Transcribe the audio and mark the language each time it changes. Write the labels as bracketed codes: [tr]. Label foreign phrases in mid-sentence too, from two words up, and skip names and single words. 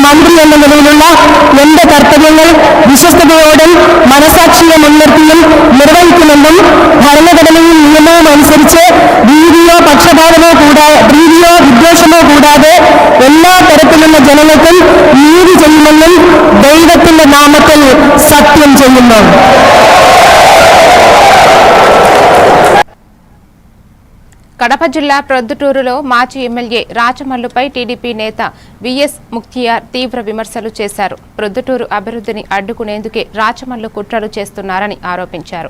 [ml] മന്ത്രി എന്ന നിലയിലുള്ള എന്റെ കർത്തവ്യങ്ങൾ വിശ്വസ്തയോടും മനസാക്ഷിയെ മുൻനിർത്തിയും നിർവഹിക്കുമെന്നും ഭരണഘടനയും നിയമവും അനുസരിച്ച് ഭീതിയോ വിദ്വേഷമോ കൂടാതെ എല്ലാ തരത്തിലുള്ള ജനങ്ങൾക്കും നീതി ചെയ്യുമെന്നും ദൈവത്തിന്റെ നാമത്തിൽ സത്യം ചെയ്യുന്നു. [te] కడప జిల్లా ప్రొద్దుటూరులో మాజీ ఎమ్మెల్యే రాచమల్లుపై టీడీపీ నేత విఎస్ ముక్తియార్ తీవ్ర విమర్శలు చేశారు. ప్రొద్దుటూరు అభివృద్ధిని అడ్డుకునేందుకే రాచమల్లు కుట్రలు చేస్తున్నారని ఆరోపించారు.